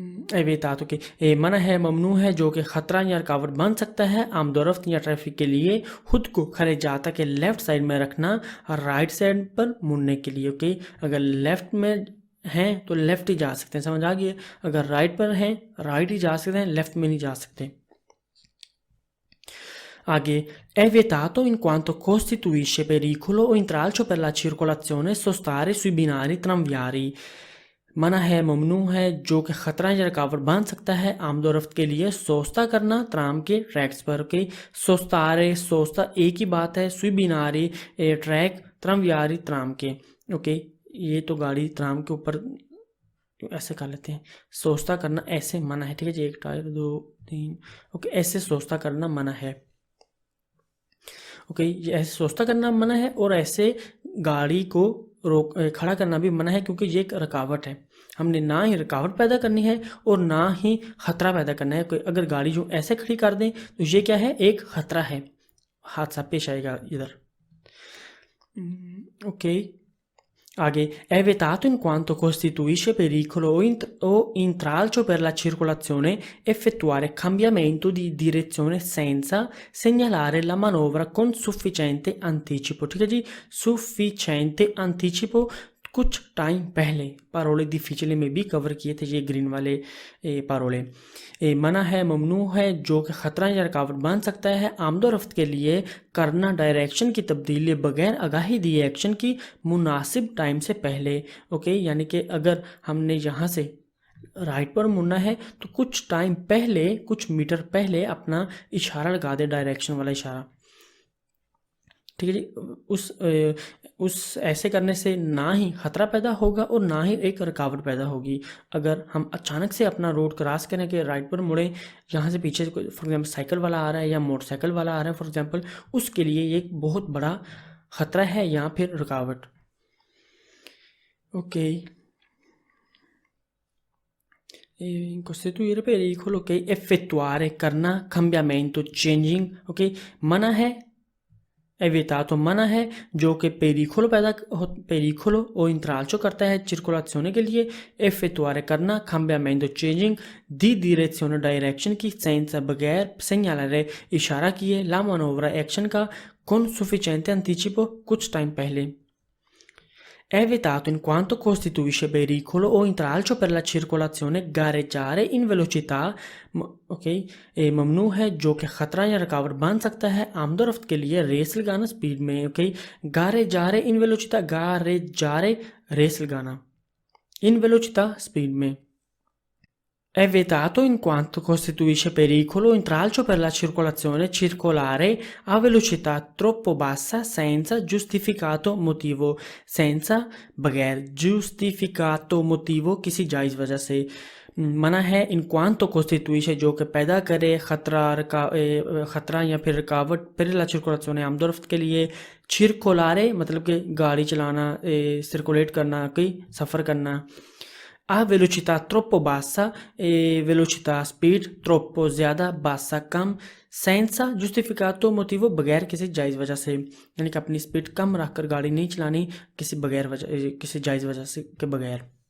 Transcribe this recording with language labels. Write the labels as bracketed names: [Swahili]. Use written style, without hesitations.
[Hindi] वियतातो के मना है, ममनू है जो कि ख़तरा या रुकावट बन सकता है आमदोरफ्त या ट्रैफिक के लिए, खुद को खरे जाता के लेफ़्ट साइड में रखना, राइट साइड पर मुड़ने के लिए, ओके। अगर लेफ़्ट में हैं तो लेफ़्ट ही जा सकते हैं, समझ आ गई। अगर राइट पर हैं राइट ही जा सकते हैं, लेफ़्ट में नहीं जा सकते। [Italian] आगे, è vietato in quanto costituisce pericolo o intralcio per la circolazione sostare sui binari tranviari। [Hindi] मना है, ममनू है जो कि ख़तरा या रुकावट बन सकता है आमदोरफ्त के लिए सोस्ता करना त्राम के ट्रैक्स पर, ओके। सोस्ता एक ही बात है, सुई बिनारी ट्रैक, त्रमयारी त्राम के, ओके। ये तो गाड़ी त्राम के ऊपर ऐसे कर लेते हैं, सोस्ता करना ऐसे मना है, ठीक है जी, एक टायर दो तीन, ओके, ऐसे सोस्ता करना मना है, ओके। ये ऐसे सोचता करना मना है और ऐसे गाड़ी को खड़ा करना भी मना है, क्योंकि ये एक रुकावट है। हमने ना ही रुकावट पैदा करनी है और ना ही ख़तरा पैदा करना है। कोई अगर गाड़ी जो ऐसे खड़ी कर दें तो ये क्या है, एक ख़तरा है, हादसा पेश आएगा इधर, ओके। [Italian] आगे, è vietato in quanto costituisce pericolo o intralcio per la circolazione effettuare cambiamento di direzione senza segnalare la manovra con sufficiente anticipo, [Hindi] ठीक है जी, [Italian] sufficiente anticipo [Hindi] कुछ टाइम पहले, पारोले डिफिचले में भी कवर किए थे ये ग्रीन वाले पारोले। मना है, ममनू है जो कि ख़तरा या रुकावट बन सकता है आमदोरफ्त के लिए करना डायरेक्शन की तब्दीली बगैर आगाही दिए एक्शन की मुनासिब टाइम से पहले, ओके। यानी कि अगर हमने यहाँ से राइट पर मुड़ना है तो कुछ टाइम पहले, कुछ मीटर पहले अपना इशारा लगा दे, डायरेक्शन वाला इशारा, ठीक है जी। उस ऐसे करने से ना ही खतरा पैदा होगा और ना ही एक रुकावट पैदा होगी। अगर हम अचानक से अपना रोड क्रॉस करें कि राइट पर मुड़ें, यहाँ से पीछे फॉर एग्जांपल साइकिल वाला आ रहा है या मोटरसाइकिल वाला आ रहा है फॉर एग्जांपल, उसके लिए ये एक बहुत बड़ा खतरा है या फिर रुकावट। [Italian] Ok, in costituire pericolo, ok, effettuare, करना, cambiamento, changing, ok, मना है, evitato मना है, जो कि pericolo o intralcio करता है circolazione के लिए, effettuare करना, cambiamento, changing, di direzione, direction की, senza, बगैर, segnalare, इशारा किए, la manovra, action का, con sufficiente anticipo, [Hindi] कुछ टाइम पहले। [Italian] È vietato in quanto costituisce pericolo o intralcio per la circolazione gareggiare in velocità, [Hindi] ok, ए ममनू है जो कि खतरा या रुकावट बन सकता है आमदोरफ्त के लिए रेस लगाना स्पीड में, ओके। गारे जारे इन वेलोचिता, गारे जारे रेस लगाना, इन वेलोचिता स्पीड में। [Italian] È vietato in quanto costituisce pericolo o intralcio per la circolazione circolare a velocità troppo bassa senza giustificato motivo, senza बगैर giustificato motivo [Hindi] किसी जायज़ वजह से। मना है इन क्वांतो कोस्टिट्यूइशे जो कि पैदा करे खतरा या फिर रुकावट [Italian] per la circolazione [Hindi] आमदोरफ्त के लिए, circolare मतलब कि गाड़ी चलाना, सर्कुलेट करना, कोई सफ़र करना। [Italian] A velocità troppo bassa, [Hindi] velocità speed troppo ज़्यादा, bassa कम, [Italian] senza giustificato motivo [Hindi] बगैर किसी जायज़ वजह से, यानी कि अपनी स्पीड कम रखकर गाड़ी नहीं चलानी किसी जायज़ वजह से के बगैर।